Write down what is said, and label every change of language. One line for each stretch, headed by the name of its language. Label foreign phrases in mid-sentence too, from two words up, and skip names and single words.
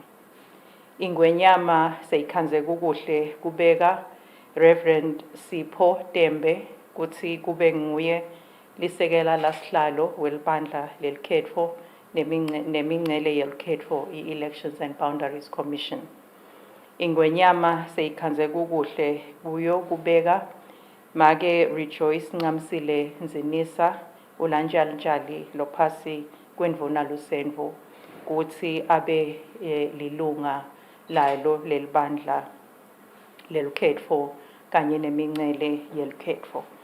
Swati: Ingwenyama seyikhanze kukuhle kubeka Reverend Sipho Tembe kuthi kube nguye lisekela lasihlalo welibandla lelukhetfo nemingcele yelukhetfo i-Elections and Boundaries Commission. Ingwenyama seyikhanze kukuhle kuyo kubeka make Rejoice Ncamisile Nzinisa ulanjali lophasi kwendvuna lusenvo kuthi abe lilunga lalo lelibandla lelukhetfo kanye nemingcele yelukhetfo.